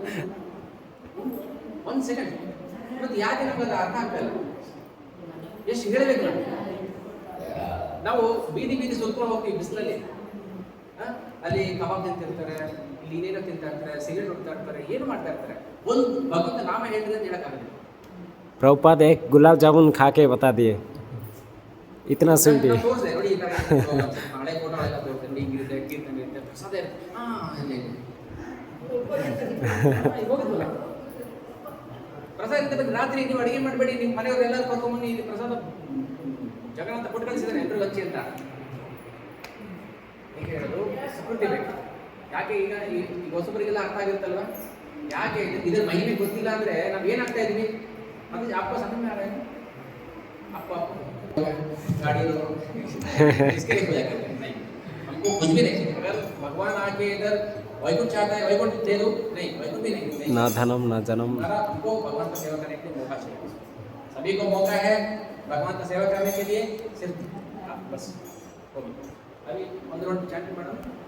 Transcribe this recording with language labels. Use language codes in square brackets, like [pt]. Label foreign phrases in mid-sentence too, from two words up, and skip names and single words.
[kn] 1 ಸೆಕೆಂಡ್. ಮತ್ತೆ ಯಾಕೆ ನಮ್ಗೆ ಅರ್ಥ ಆಗ್ತಾ ಇಲ್ಲ? ಎಷ್ಟು ಹೇಳಬೇಕು ನಾವು ಬೀದಿ ಸುತ್ಕೊಂಡು ಹೋಗ್ತೀವಿ ಬಿಸಿಲಲ್ಲಿ, ಅಲ್ಲಿ ಕಬಾಬ್ ತಿಂತಿರ್ತಾರೆ, ಇಲ್ಲಿ ಏನೇನೋ ತಿಂತಾ ಇರ್ತಾರೆ, ಸಿಗರೇಟ್ ಹೊಡ್ತಾ ಇರ್ತಾರೆ, ಏನು ಮಾಡ್ತಾ ಇರ್ತಾರೆ. ಒಂದು ಭಗವಂತ ನಾಮ ಹೇಳಿದ್ರೆ ಅಂತ ಹೇಳಕ್ಕಾಗಲ್ಲ. [hi] प्रभुपाद एक गुलाब जामुन खा के बता दिए, इतना स्वीट है. [kn] ತೋರಿಸಿದೆ ನೋಡಿ, ಈ ಥರ ಹಳೆ ಫೋಟೋಗಳೆಲ್ಲ ತೋರಿಸ್ತಾರೆ, ಹಿಂಗಿರುತ್ತೆ, ಕೀರ್ತನೆ ಇರುತ್ತೆ, ಪ್ರಸಾದ ಇರುತ್ತೆ. ಇಲ್ಲಿ ಹೋಗಿದ್ವಲ್ಲ ಪ್ರಸಾದ ಇರುತ್ತೆ. ರಾತ್ರಿ ನೀವು ಅಡುಗೆ ಮಾಡಬೇಡಿ, ನಿಮ್ಮ ಮನೆಯವರು ಎಲ್ಲರೂ ಕರ್ಕೊಂಬಂದು ಇಲ್ಲಿ ಪ್ರಸಾದ ಜಗನ್ನಾಥ ಕೊಟ್ಟು ಕಳಿಸಿದ್ದಾರೆ ಎಲ್ಲರೂ ಹಂಚಿ ಅಂತ. ಈಗ ಹೇಳೋದು ಸಂಸ್ಕೃತಿ ಬೇಕು. ಯಾಕೆ ಈಗ ಈ ಹೊಸಬರಿಗೆಲ್ಲ ಅರ್ಥ ಆಗಿರುತ್ತಲ್ವ, ಯಾಕೆ ಇದ್ರ ಮಹಿಮೆ ಗೊತ್ತಿಲ್ಲ ಅಂದರೆ ನಾವು ಏನಾಗ್ತಾ ಇದ್ದೀವಿ? ಅದು ಅಪ್ಪ ಸಮಯ ಅಪ್ಪ [hi] गाड़ी इसके लिए पूजा करते हैं। नहीं, हमको कुछ भी नहीं चाहिए। अगर भगवान आके इधर वैकुंठ चाहता है, वैकुंठ दे दो, नहीं वैकुंठ भी नहीं। [sa] ना धनम ना जन्म. [hi] हमको भगवान का सेवा करने के लिए मौका चाहिए। सभी को मौका है भगवान का सेवा करने के लिए, सिर्फ बस अभी 1 [en] round chant madam